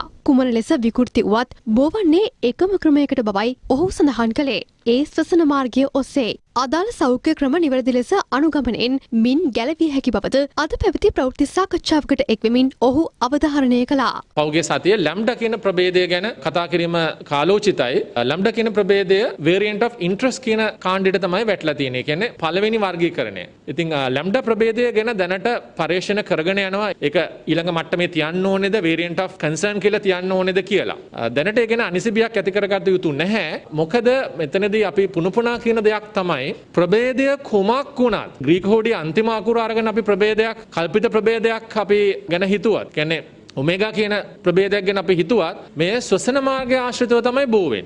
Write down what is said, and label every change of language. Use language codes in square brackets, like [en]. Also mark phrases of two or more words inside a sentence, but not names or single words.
[si] කුමන ලෙස විකෘති වුවත් බෝවන්නේ එකම ක්‍රමයකට බවයි ඔහු සඳහන් කළේ. ඒ ශ්වසන මාර්ගය ඔස්සේ අදාළ සෞඛ්‍ය ක්‍රම නිවැරදි ලෙස අනුගමනයෙන් මින් ගැලවිය හැකි බවද අද පැවති ප්‍රවෘත්ති සාකච්ඡාවකට එක්වෙමින් ඔහු අවධාරණය කළා. පෞගේ සතිය ලැම්ඩා කියන ප්‍රභේදය ගැන කතා කිරීම කාලෝචිතයි. ලැම්ඩා කියන ප්‍රභේදය [en] variant of interest [si] කියන කාණ්ඩයට තමයි වැටලා තියෙන්නේ. කියන්නේ පළවෙනි වර්ගීකරණය. ඉතින් ලැම්ඩා ප්‍රභේදය ගැන දැනට පරීක්ෂණ කරගෙන යනවා. ඒක ඊළඟ මට්ටමේ තියන්න ඕනේද [en] variant of concern [si] කියලා තියන්න ඕනේද කියලා. දැනට ඒ ගැන අනිසිබියක් ඇති කරගත යුතු නැහැ. මොකද මෙතනදී අපි පුනපුනා කියන දෙයක් තමයි ප්‍රභේදය කුමක් වුණත් ග්‍රීක හෝඩිය අන්තිම අකුර අරගෙන අපි ප්‍රභේදයක් කල්පිත ප්‍රභේදයක් අපි ගැන හිතුවත් කියන්නේ ඔමේගා කියන ප්‍රභේදයක් ගැන අපි හිතුවත් මේ ශ්වසන මාර්ගය ආශ්‍රිතව තමයි බෝ වෙන්නේ.